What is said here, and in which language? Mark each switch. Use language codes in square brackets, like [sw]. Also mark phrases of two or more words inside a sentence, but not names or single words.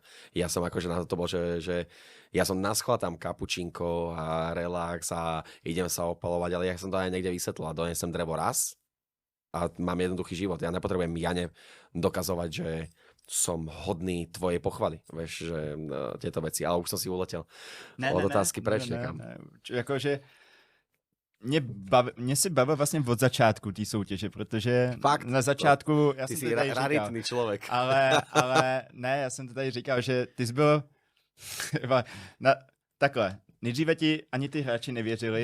[sk] Ja som akože na to bol, že ja som naschval tam kapučinko a relax a idem sa opalovať, ale ja som to aj niekde vysvetlil a donesem drevo raz a mám jednoduchý život. Ja nepotrebujem Jane dokazovať, že som hodný tvojej pochvaly, vieš, že tieto veci, ale už som si uletel od otázky preč někam. [cs] Jakože mě si bavil vlastně od začátku té soutěže, protože fakt, na začátku, já ty jsem jsi to tady raritný člověk. Ale ne, já jsem to tady říkal, že ty jsi byl takhle, nejdříve ti ani ty hráči nevěřili.